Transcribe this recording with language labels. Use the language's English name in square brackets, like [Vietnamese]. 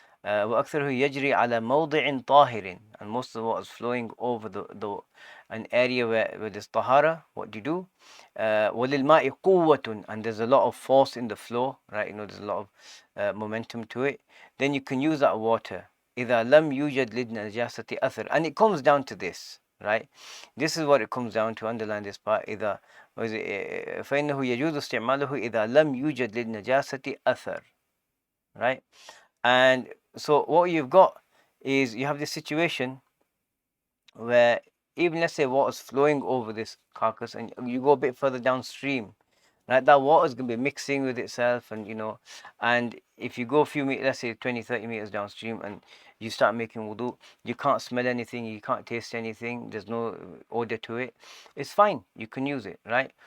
[Arabic] وأكثره يجري على موضع طاهر, [English] and most of the water is flowing over an area where there's tahara. What do you do? [Arabic] وللماء قوة, [English] and there's a lot of force in the flow, right? There's a lot of momentum to it. Then you can use that water. [Arabic] إذا لم يوجد للنجاسة أثر, [English] and it comes down to this, right? This is what it comes down to. Underline this part. [Arabic] إذا فإنه يجوز استعماله إذا لم يوجد للنجاسة أثر, right? [English] And so what you've got is you have this situation where even, let's say, water's flowing over this carcass and you go a bit further downstream, right? That water is going to be mixing with itself, and if you go a few meters, let's say 20-30 meters downstream, and you start making wudu, you can't smell anything, you can't taste anything, there's no odor to it, it's fine, you can use it, right?